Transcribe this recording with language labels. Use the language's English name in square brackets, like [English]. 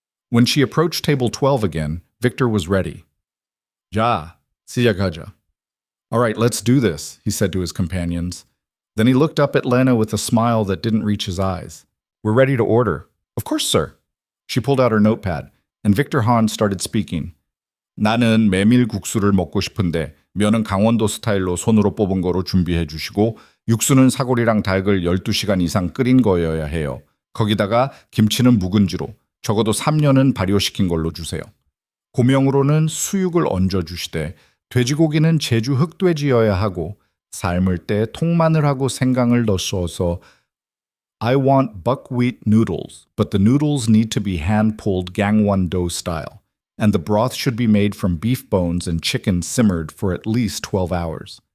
[English] When she approached table 12 again, Victor was ready. [Korean] 자, 시작하자. [English] All right, let's do this, he said to his companions. Then he looked up at Lena with a smile that didn't reach his eyes. We're ready to order. Of course, sir. She pulled out her notepad, and Victor Han started speaking. [Korean] 나는 메밀국수를 먹고 싶은데 면은 강원도 스타일로 손으로 뽑은 거로 준비해 주시고 육수는 사골이랑 닭을 12시간 이상 끓인 거여야 해요. 거기다가 김치는 묵은지로 적어도 3년은 발효시킨 걸로 주세요. 고명으로는 수육을 얹어 주시되 돼지고기는 제주 흑돼지여야 하고 삶을 때 통마늘하고 생강을 넣어서 [English] I want buckwheat noodles, but the noodles need to be hand-pulled gangwon-do style, and the broth should be made from beef bones and chicken simmered for at least 12 hours.